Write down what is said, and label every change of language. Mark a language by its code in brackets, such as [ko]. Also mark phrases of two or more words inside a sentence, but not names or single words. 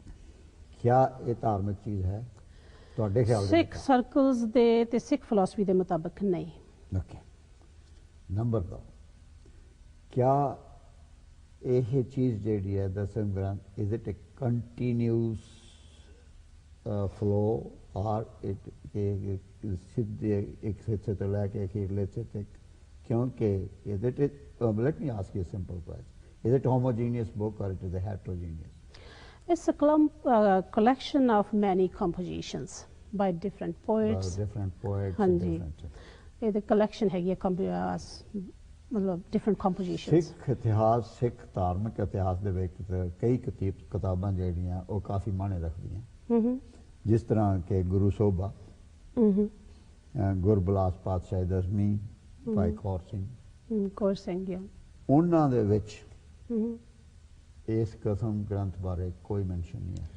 [pa] ਕਿਆ ਇਹ ਧਾਰਮਿਕ ਚੀਜ਼ ਹੈ ਤੁਹਾਡੇ ਖਿਆਲ ਵਿੱਚ? ਸਿੱਖ ਸਰਕਲਸ ਦੇ ਤੇ ਸਿੱਖ ਫਿਲਾਸਫੀ ਦੇ ਮੁਤਾਬਕ ਨਹੀਂ। ਓਕੇ। ਨੰਬਰ 2, ਕਿਆ ਇਹ ਚੀਜ਼ ਜਿਹੜੀ ਹੈ ਦਸਮ ਗ੍ਰੰਥ [en] is it a continuous flow or it [pa] ਸਿੱਧੇ ਇੱਕ ਹਿੱਸੇ ਤੋਂ ਲੈ ਕੇ ਅਖੀਰਲੇ ਹਿੱਸੇ ਤੱਕ? [en] ਕਿਉਂਕਿ is it let me ask you a simple question. Is it a homogeneous book or it is a heterogeneous? It's a collection of many compositions by different poets. [pa] ਹਾਂਜੀ, ਇਹ [en] the collection [pa] ਹੈਗੀ ਹੈ ਮਤਲਬ [en] different compositions. [pa] ਸਿੱਖ ਇਤਿਹਾਸ, ਸਿੱਖ ਧਾਰਮਿਕ ਇਤਿਹਾਸ ਦੇ ਵਿੱਚ ਕਈ ਕਿਤਾਬਾਂ ਜਿਹੜੀਆਂ ਉਹ ਕਾਫੀ ਮਾਇਨੇ ਰੱਖਦੀਆਂ। ਜਿਸ ਤਰ੍ਹਾਂ ਕਿ ਗੁਰੂ ਸੋਭਾ, ਗੁਰਬਿਲਾਸ ਪਾਤਸ਼ਾਹੀ ਦਸਵੀਂ, ਭਾਈ ਕੌਰ ਸਿੰਘ, ਉਹਨਾਂ ਦੇ ਵਿੱਚ ਇਸ ਦਸਮ ਗ੍ਰੰਥ ਬਾਰੇ ਕੋਈ ਮੈਂਸ਼ਨ ਨਹੀਂ ਹੈ।